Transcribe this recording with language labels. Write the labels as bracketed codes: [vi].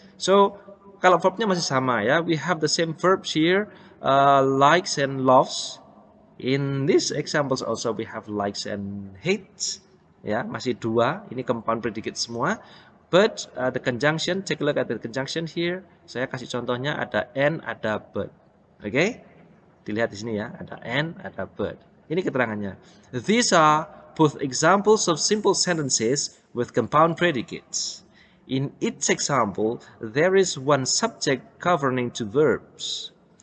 [id] So kalau verbnya masih sama ya, [en] we have the same verbs here, likes and loves. In these examples also we have likes and hates. [id] Ya, masih dua. Ini compound predicate semua. [en] But the conjunction, take a look at the conjunction here. [id] Saya kasih contohnya ada and, ada but. Oke? Okay? Dilihat di sini ya, ada and, ada but. Ini keterangannya. [en] These are both examples of simple sentences with compound predicates. In each example, there is one subject governing two verbs.